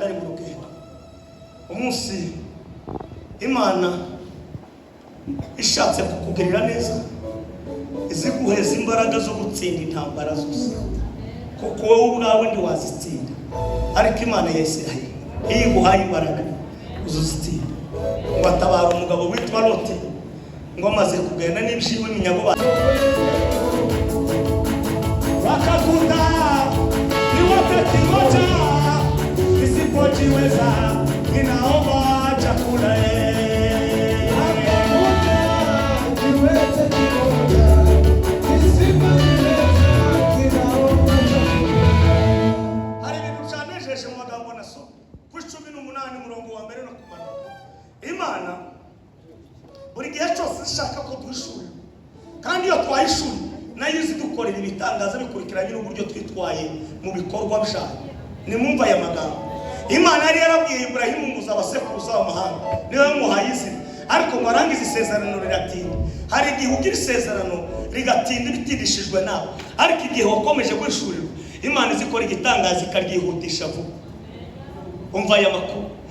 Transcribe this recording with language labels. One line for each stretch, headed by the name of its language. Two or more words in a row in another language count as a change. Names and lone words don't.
Kinyarwanda: ari mu rugendo umunsi Imana ishatse kukugirira neza iziguheza imbaraga zo gutsinda intambara zose kuko wowe ubwawe ndi wazitsinda ariko Imana ya Isirayeli iguhaye imbaraga uzuzitsinda ngo atabara umugabo witwa Loti ngo amaze kugenda n'ibyiwe iminyago
Swahili: wakakuta ni wakati moja isipojiweza ninaomba chakula
Kinyarwanda: hari ibintu byanejeje mu magambo naso ku 18 murongo wa mbere no kumanuka Imana buri gihe cyose ishaka ko duhishura kandi iyo twahishura nayo izi dukorera ibitangaza bikurikiranye n'uburyo twitwaye mu bikorwa byayo nimumva aya magambo Imana yari yarabwiye Ibrahimu muzabasekuruza w'amahanga niwe muhaye izina ariko ngo arangize isezerano riratinda hari igihe ugira isezerano rigatinda bitindishijwe nawe ariko igihe wakomeje guhishurirwa Imana izikora igitangaza ikaryihutisha vuba umva aya makuru